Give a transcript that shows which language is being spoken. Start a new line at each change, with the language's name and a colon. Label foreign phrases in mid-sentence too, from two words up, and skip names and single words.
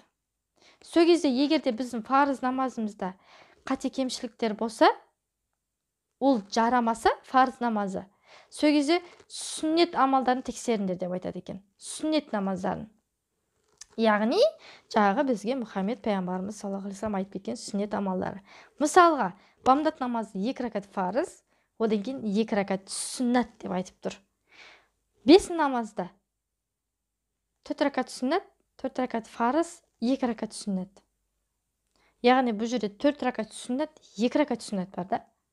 Kazakh: Сол кезде егерде біздің фарыз намазымызда қате кемшіліктер болса, ол жарамаса фарыз намазы. Сол кезде сүннет амалдарын тексеріңдер деп айтады екен. Сүннет намаздарын. Яғни, жаңағы бізге Мұхаммед пайғамбарымыз
Arabic: صلى الله عليه وسلم
Kazakh: айтып кеткен сүннет амалдары. Мысалға, бамдат намазы 2 ракат фарыз, одан кейін 2 ракат сүннат деп айтып тұр. 5 намазда 4 ракат сүннат, 4 ракат фарыз, 2 ракат сүннат. Яғни бұл жерде 4 ракат сүннат, 2 ракат сүннат бар да.